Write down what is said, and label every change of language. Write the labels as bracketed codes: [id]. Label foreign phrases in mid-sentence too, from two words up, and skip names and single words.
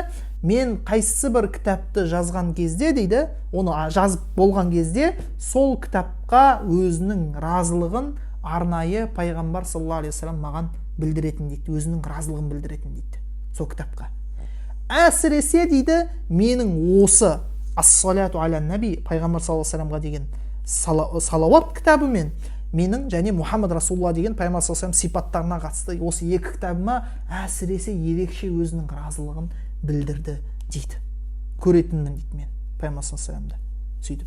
[kk] Мен қайсы бір кітапты жазған кезде дейді, оны жазып болған кезде сол кітапқа өзінің разылығын арнайы пайғамбар [ar] صلى الله عليه وسلم [kk] маған білдіретін дейді, өзінің разылығын білдіретін дейді сол кітапқа. Әсіресе дейді, менің осы [ar] الصلاة على النبي, [kk] пайғамбар [ar] صلى الله عليه وسلم [kk] деген салауат кітабы мен менің және Мұхаммад Расулулла деген пайғамбар [ar] صلى الله عليه وسلم [kk] сипаттарына қатысты осы екі кітабыма әсіресе ерекше өзінің разылығын білдірді дейді. Көретінмін дейді мен пайғамбар [ar] صلى الله عليه وسلم. [kk] Сөйтіп.